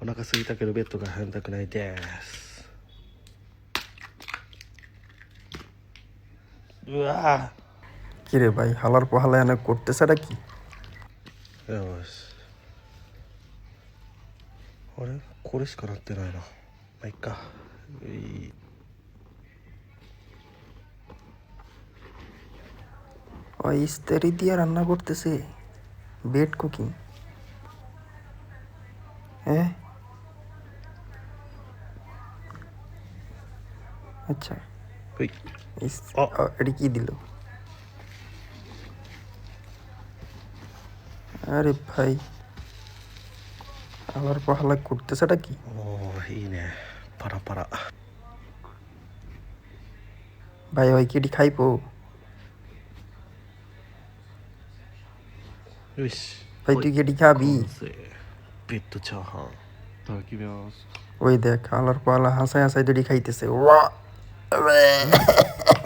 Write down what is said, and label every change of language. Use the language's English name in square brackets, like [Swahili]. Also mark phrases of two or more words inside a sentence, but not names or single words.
[Japanese] お腹空いたけどベッドが入りたくないです。うわ [Bangla] কিরে ভাই হালার পাহালা এনে করতেছেটা কি? [Japanese] よし。あれこれしかなってないな。まあいっか。 [Bangla] ওই ইস্তারি দিয়ে রান্না করতেছে, [English] bed cooking. [Bangla] হ্যাঁ, আচ্ছা। হই। এটা কি দিল? আরে ভাই হালার পাহালা করতেছেটা কি? [Japanese] おーいいね。パラパラ。 [Bangla] ভাই ওই কি এটি খাইবো? [Japanese] よし。 [Bangla] ভাই তুই কি এটি খাবি? [Japanese] 完成。ベッドチャーハン。いただきます。 [Bangla] ওই দেখ হালার পাহালা হাসাই হাসাই তো এটি খাইতেছে। ওয়া